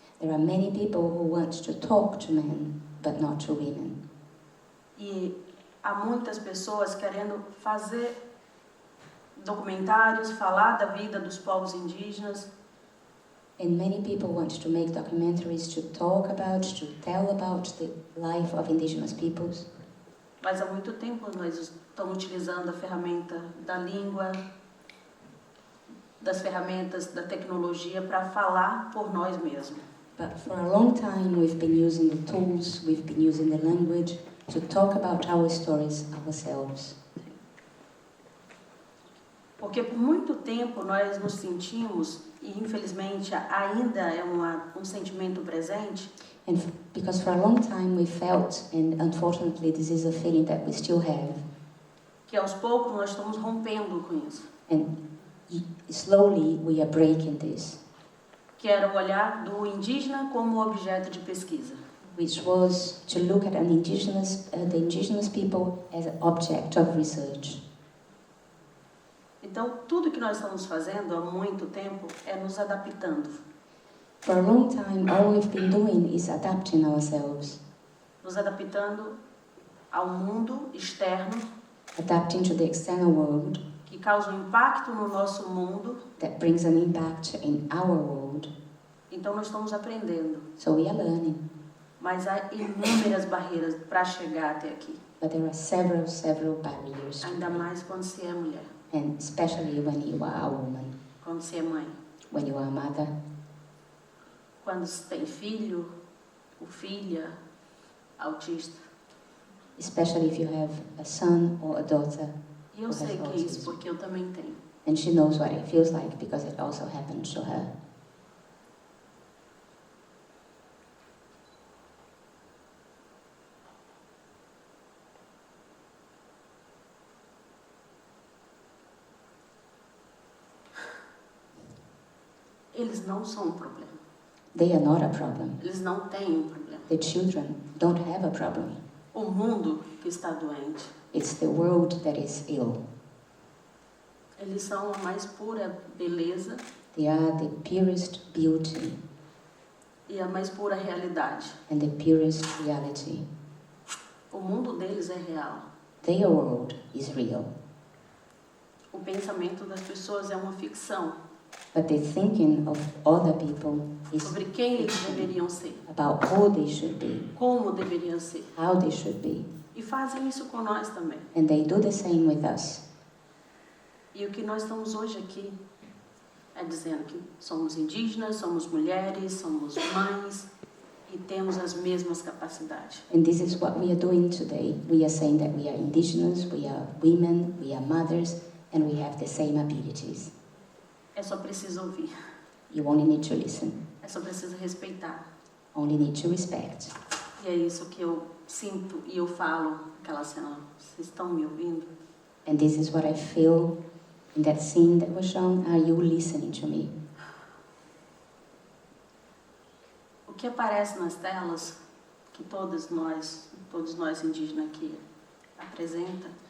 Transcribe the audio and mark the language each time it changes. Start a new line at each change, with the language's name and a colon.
English: There are many people who want to talk to men but not to women.
Portuguese: E há muitas pessoas querendo fazer documentários, falar da vida dos povos indígenas.
English: And many people want to make documentaries to talk about, to tell about the life of indigenous peoples.
Portuguese: Mas há muito tempo nós estamos utilizando a ferramenta da língua, das ferramentas da tecnologia para falar por nós mesmos.
English: But for a long time we've been using the tools, we've been using the language to talk about our stories ourselves.
Portuguese: Porque por muito tempo nós nos sentimos, e infelizmente ainda é um sentimento presente,
English: And because for a long time we felt, and unfortunately this is a feeling that we still have,
Portuguese: que aos poucos nós estamos rompendo com isso.
English: and slowly we are breaking this,
Portuguese: Que era o olhar do indígena como objeto de pesquisa.
English: which was to look at the indigenous people as an object of research.
Portuguese: Então, tudo que nós estamos fazendo há muito tempo é nos adaptando.
English: For a long time, all we've been doing is adapting ourselves,
Portuguese: Nos adaptando ao mundo externo,
English: adapting to the external world
Portuguese: que causa um impacto no nosso mundo.
English: that brings an impact in our world.
Portuguese: Então, nós estamos aprendendo.
English: So we are learning,
Portuguese: Mas há inúmeras barreiras para chegar até aqui.
English: but there are several barriers,
Portuguese: Ainda mais quando se é mulher,
English: and especially when you are a woman,
Portuguese: quando se é mãe.
English: when you are a mother.
Portuguese: quando se tem filho ou filha autista.
English: especially if you have a son or a daughter.
Portuguese: E eu
English: who
Portuguese: sei
English: has
Portuguese: que é isso
English: autism.
Portuguese: porque eu também tenho.
English: And she knows what it feels like because it also happened to her.
Portuguese: Eles não são um problema.
English: They are not a problem.
Portuguese: Eles não têm um problema.
English: The children don't have a problem.
Portuguese: O mundo que está doente.
English: It's the world that is ill.
Portuguese: Eles são a mais pura beleza
English: They are the purest beauty
Portuguese: e a mais pura realidade.
English: and the purest reality.
Portuguese: O mundo deles é real.
English: Their world is real.
Portuguese: O pensamento das pessoas é uma ficção
English: But the thinking of other people is
Portuguese: sobre quem eles deveriam ser,
English: about who they should be,
Portuguese: como deveriam ser.
English: how they should be.
Portuguese: E fazem isso com nós também.
English: And they do the same with us.
Portuguese: E o que nós estamos hoje aqui é dizendo que somos indígenas, somos mulheres, somos mães e temos as mesmas capacidades.
English: And this is what we are doing today. We are saying that we are indigenous, we are women, we are mothers, and we have the same abilities.
Portuguese: É só preciso ouvir,
English: You only need to listen,
Portuguese: é só preciso respeitar.
English: only need to respect.
Portuguese: E é isso que eu sinto e eu falo naquela cena. Vocês estão me ouvindo?
English: And this is what I feel in that scene that was shown. Are you listening to me?
Portuguese: O que aparece nas telas, que todos nós indígenas aqui apresenta,